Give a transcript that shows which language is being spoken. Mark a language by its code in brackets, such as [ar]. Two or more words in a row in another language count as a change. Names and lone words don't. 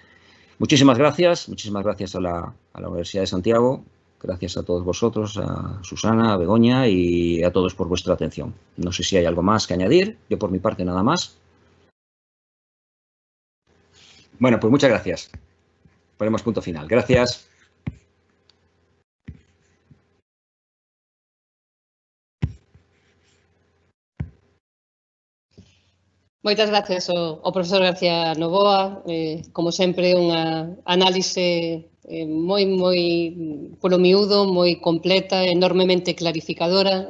[es] Muchísimas gracias a la Universidad de Santiago, gracias a todos vosotros, a Susana, a Begoña y a todos por vuestra atención. No sé si hay algo más que añadir, yo por mi parte nada más. Bueno, pues muchas gracias. Ponemos punto final. Gracias. [gl] Moitas gracias ao profesor García Novoa. Como sempre, unha análise moi polo miúdo, moi completa, enormemente clarificadora.